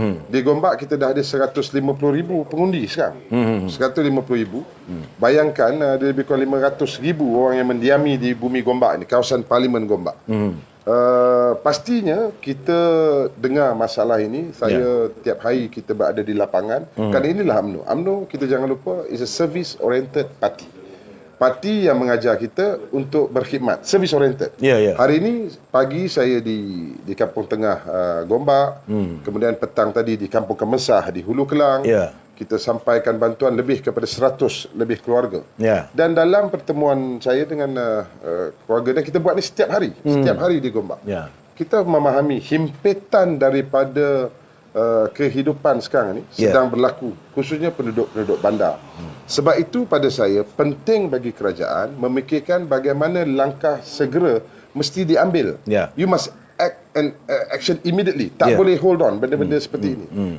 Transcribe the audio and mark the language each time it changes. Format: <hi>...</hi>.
<ms>Di Gombak kita dah ada 150,000 pengundi sekarang. 150,000. Bayangkan ada lebih kurang 500,000 orang yang mendiami di bumi Gombak ni, kawasan Parlimen Gombak. Pastinya kita dengar masalah ini. Saya tiap hari kita berada di lapangan. Kan inilah UMNO.</ms> <en>UMNO,</en> <ms>kita jangan lupa,</ms> <en>is a service oriented party.</en> <ms>Parti yang mengajar kita untuk berkhidmat, service oriented. Hari ini pagi saya di Kampung Tengah Gombak, kemudian petang tadi di Kampung Kemesah di Hulu Kelang. Kita sampaikan bantuan lebih kepada 100 lebih keluarga. Dan dalam pertemuan saya dengan keluarga, dan kita buat ni setiap hari di Gombak. Kita memahami himpitan daripada kehidupan sekarang ni sedang berlaku, khususnya penduduk-penduduk bandar. Sebab itu pada saya penting bagi kerajaan memikirkan bagaimana langkah segera mesti diambil.</ms> <en>You must action immediately.</en> <ms>Tak boleh</ms> <en>hold on</en> <ms>benda-benda seperti ini.</ms>